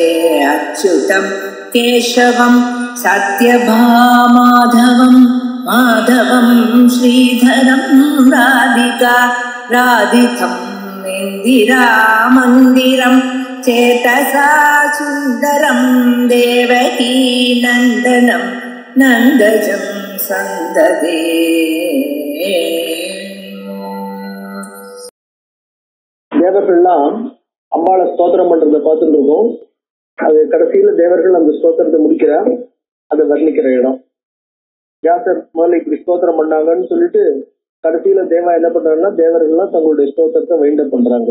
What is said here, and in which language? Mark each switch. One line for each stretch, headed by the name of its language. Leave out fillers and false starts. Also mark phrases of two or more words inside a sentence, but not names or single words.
Sanskrit: अच्युतं केशवं सत्यभामाधवं माधवं श्रीधरं राधिका राधितं इन्दिरामन्दिरं चेतसा सुन्दरं देवकी नन्दनं नन्दजं सन्ददे।
Tamil: தேவர்கள்லாம் அம்பாளை ஸ்தோத்திரம் பண்றதை பார்த்துட்டு இருக்கோம். அது கடைசியில தேவர்கள் அந்த ஸ்தோத்திரத்தை முடிக்கிறார். அதை வர்ணிக்கிற இடம். வியாசர் முதல்ல இப்படி ஸ்தோத்திரம் பண்ணாங்கன்னு சொல்லிட்டு கடைசியில தேவா என்ன பண்றாங்கன்னா தேவர்கள்லாம் தங்களுடைய ஸ்தோத்திரத்தை
English: wind up
Tamil: பண்றாங்க.